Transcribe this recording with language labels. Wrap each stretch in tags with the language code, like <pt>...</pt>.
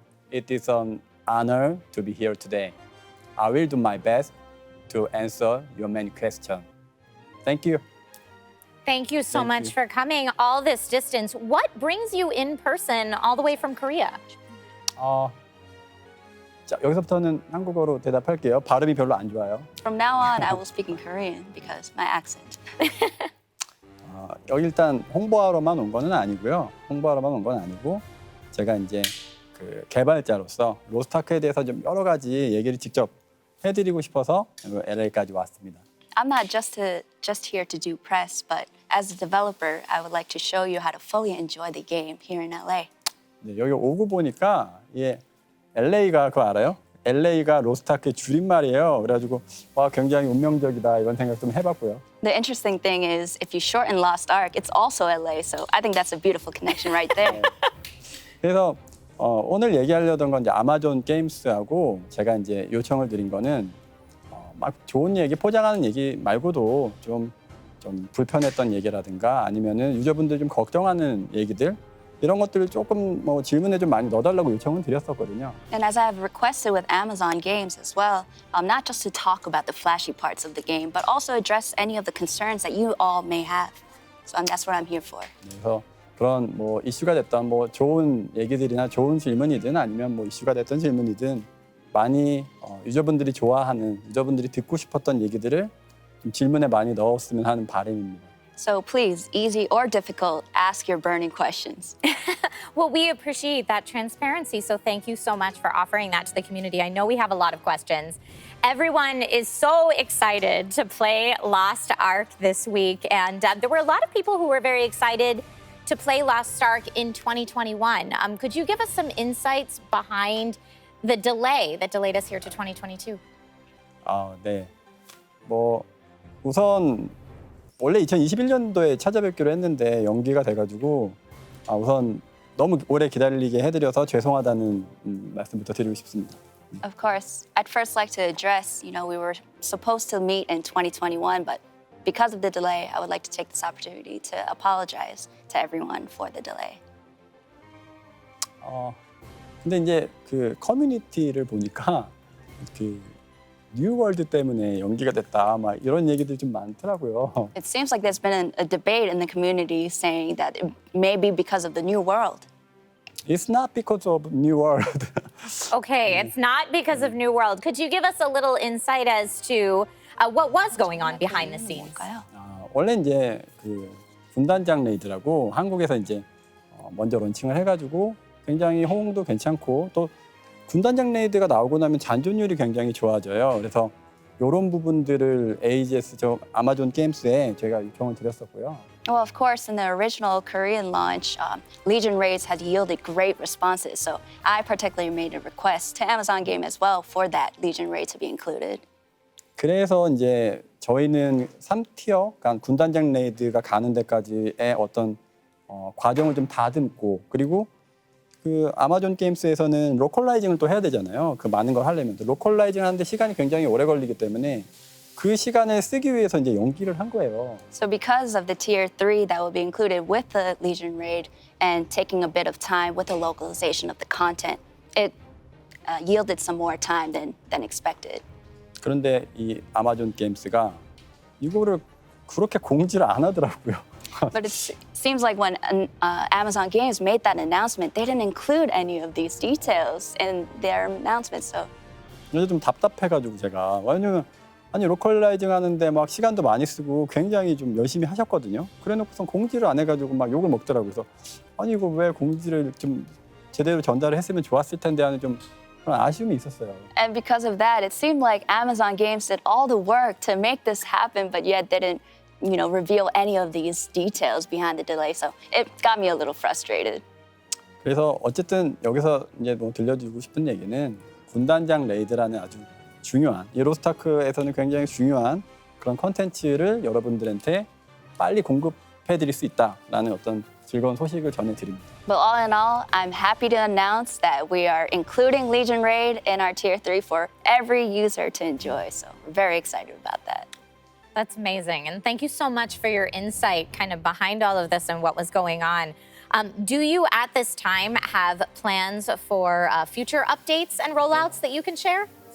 <en>It is an honor to be here today. I will do my best to answer your many questions. Thank you. Thank you so Thank much you. for coming all this distance. What brings you in person all the way from Korea?</en> <ko>자, 여기서부터는 한국어로 대답할게요. 발음이 별로 안 좋아요.</ko> <en>From now on, I will speak in Korean because my accent.</en> <ko>여기 일단 홍보하러만 온 거는 아니고요. 홍보하러만 온 건 아니고 제가 이제 그 개발자로서 로스트아크에 대해서 좀 여러 가지 얘기를 직접 해드리고 싶어서 LA까지 왔습니다.</ko> <en>I'm not just here to do press, but as a developer, I would like to show you how to fully enjoy the game here in LA.</en> <ko>네, 여기 오고 보니까 LA가 그거 알아요? LA가 로스트아크의 줄임말이에요. 그래가지고 와 굉장히 운명적이다 이런 생각 좀 해봤고요.</ko> <en>The interesting thing is, if you shorten Lost Ark, it's also LA, so I think that's a beautiful connection right there.</en> <ko>그래서 오늘 얘기하려던 건 이제 아마존 게임스하고 제가 이제 요청을 드린 거는 막 좋은 얘기, 포장하는 얘기 말고도 좀 불편했던 얘기라든가 아니면은 유저분들 좀 걱정하는 얘기들 이런 것들을 조금 질문에 좀 많이 넣어달라고 요청을 드렸었거든요.</ko> <en>And as I have requested with Amazon games as well, not just to talk about the flashy parts of the game, but also address any of the concerns that you all may have. So that's what I'm here for.</en> <ko>그래서 그런 이슈가 됐던 좋은 얘기들이나 좋은 질문이든 아니면 이슈가 됐던 질문이든 많이 유저분들이 좋아하는, 유저분들이 듣고 싶었던 얘기들을 좀 질문에 많이 넣었으면 하는 바람입니다.</ko> <en>So please, easy or difficult, ask your burning questions. Well, we appreciate that transparency, so thank you so much for offering that to the community. I know we have a lot of questions. Everyone is so excited to play Lost Ark this week, and there were a lot of people who were very excited to play Lost Ark in 2021. Could you give us some insights behind the delay that delayed us here to 2022?</en> <ko>네. 우선 원래 2021년도에 찾아뵙기로 했는데 연기가 돼가지고 우선 너무 오래 기다리게 해드려서 죄송하다는 말씀부터 드리고 싶습니다.</ko> <en>Of course, I'd first like to address, we were supposed to meet in 2021, but because of the delay, I would like to take this opportunity to apologize to everyone for the delay.</en> <ko>근데 이제 그 커뮤니티를 보니까 그 뉴월드 때문에 연기가 됐다 막 이런 얘기들 좀 많더라고요.</ko> <en>It seems like there's been a debate in the community saying that it may be because of the new world. It's not because of New World. Okay, it's not because of New World. Could you give us a little insight as to what was going on behind the scenes?</en> <ko>원래 이제 그 군단장 레이드라고 한국에서 이제 먼저 론칭을 해가지고 굉장히 호응도 괜찮고 또 군단장 레이드가 나오고 나면 잔존율이 굉장히 좋아져요. 그래서 이런 부분들을 AGS 아마존 게임스에 저희가 요청을 드렸었고요.</ko> <en>Well, of course, in the original Korean launch, Legion raids had yielded great responses. So I particularly made a request to Amazon Game as well for that Legion raid to be included.</en> <ko>그래서 이제 저희는 3티어, 그러니까 군단장 레이드가 가는 데까지의 어떤 과정을 좀 다듬고 그리고 그 아마존 게임스에서는 로컬라이징을 또 해야 되잖아요. 그 많은 걸 하려면 로컬라이징 하는데 시간이 굉장히 오래 걸리기 때문에 그 시간을 쓰기 위해서 이제 연기를 한 거예요.</ko> <en>So because of the tier 3 that will be included with the Legion raid and taking a bit of time with the localization of the content, it yielded some more time than expected.</en> <ko>그런데 이 아마존 게임스가 이거를 그렇게 공지를 안 하더라고요.</ko> <en>But it seems like when Amazon Games made that announcement, they didn't include any of these details in their announcement. So</en> <ko>그래서 좀 답답해가지고 제가 왜냐면 아니 로컬라이징 하는데 막 시간도 많이 쓰고 굉장히 좀 열심히 하셨거든요. 그래놓고선 공지를 안 해가지고 막 욕을 먹더라고요. 그래서 아니 이거 왜 공지를 좀 제대로 전달을 했으면 좋았을 텐데 하는 좀 그런 아쉬움이 있었어요.</ko> <en>And because of that, it seemed like Amazon Games did all the work to make this happen, but yet didn't, reveal any of these details behind the delay. So it got me a little frustrated.</en> <ko>그래서 어쨌든 여기서 이제 뭐 들려주고 싶은 얘기는 군단장 레이드라는 아주 중요한 이 로스트아크에서는 굉장히 중요한 그런 컨텐츠를 여러분들한테 빨리 공급해드릴 수 있다라는 어떤 즐거운 소식을 전해드립니다.</ko> <en>But all in all, I'm happy to announce that we are including Legion Raid in our tier 3 for every user to enjoy. So we're very excited about that. That's amazing. And thank you so much for your insight kind of behind all of this and what was going on. Do you at this time have plans for future updates and rollouts that you can share?</en>